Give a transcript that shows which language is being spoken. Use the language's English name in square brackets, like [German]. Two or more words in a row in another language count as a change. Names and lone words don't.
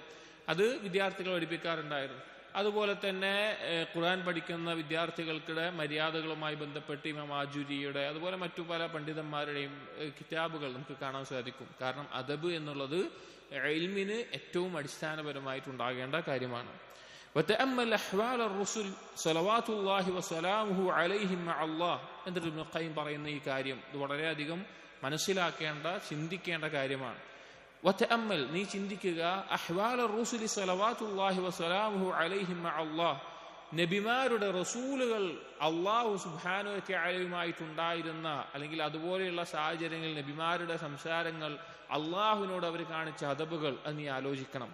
[Malayalam] അത് വിദ്യാർത്ഥികൾ പഠിപ്പിക്കാറുണ്ടായിരുന്നു. അതുപോലെ തന്നെ ഖുർആൻ പഠിക്കുന്ന വിദ്യാർത്ഥികൾക്കിടെ മര്യാദകളുമായി ബന്ധപ്പെട്ട് ഇമാം ആജുരിയുടെ അതുപോലെ മറ്റു പല പണ്ഡിതന്മാരുടെയും കിതാബുകൾ നമുക്ക് കാണാൻ സാധിക്കും. കാരണം അദബ് എന്നുള്ളത് ഇൽമിന് ഏറ്റവും അടിസ്ഥാനപരമായിട്ടുണ്ടാകേണ്ട കാര്യമാണ്. [Arabic] وتأمل أحوال الرسل صلوات الله وسلامه عليهم مع الله [Malayalam] എന്നിട്ട് ഇബ്നു ഖയ്യിം പറയുന്ന ഈ കാര്യം ഇത് വളരെയധികം മനസ്സിലാക്കേണ്ട, ചിന്തിക്കേണ്ട കാര്യമാണ്. വതഅമ്മൽ, നീ ചിന്തിക്കുക, [Arabic] أحوال الرسل صلوات الله وسلامه عليهم مع الله, [Malayalam] നബിമാരുടെ റസൂലുകൾ [Arabic] الله سبحانه وتعالى [Malayalam] അല്ലെങ്കിൽ അതുപോലെയുള്ള സാഹചര്യങ്ങളിൽ നബിമാരുടെ സംസാരങ്ങൾ, അള്ളാഹുവിനോട് അവർ കാണിച്ച അദബുകൾ അത് നീ ആലോചിക്കണം.